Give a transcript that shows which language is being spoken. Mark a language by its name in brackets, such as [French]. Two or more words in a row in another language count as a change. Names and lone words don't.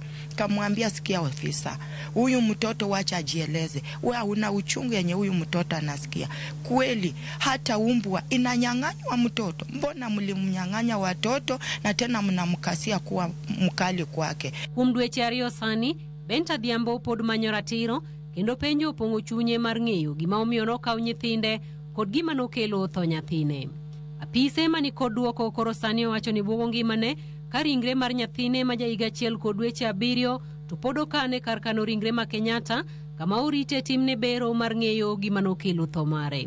[Swahili] Kamwambia sikia ofisa, huyu mtoto wacha ajieleze. Wewe una uchungu yenye huyu mtoto anasikia. Kweli hata umbwa inanyang'anywa mtoto. Mbona mlimnyang'anya watoto na tena mnamkasia kuwa mkali kwake? [Luo (Kenya and Tanzania)] Kumdweche ariyo sani, Benta Dhiambo pod manyo ratiro kendo penjo opong'o chunye mar ng'eyo gima omiyo nokaw nyithinde kod gima nokelo tho nyathine. Apise mani kod duoko koro sani owacho ni buogo ngimane ka ringre mar nyathine ma ja higa achiel kod dweche 7 to pod okane kar kano ringre ma Kenyatta kama orite timne bero mar ng'eyo gima nokelo tho mare.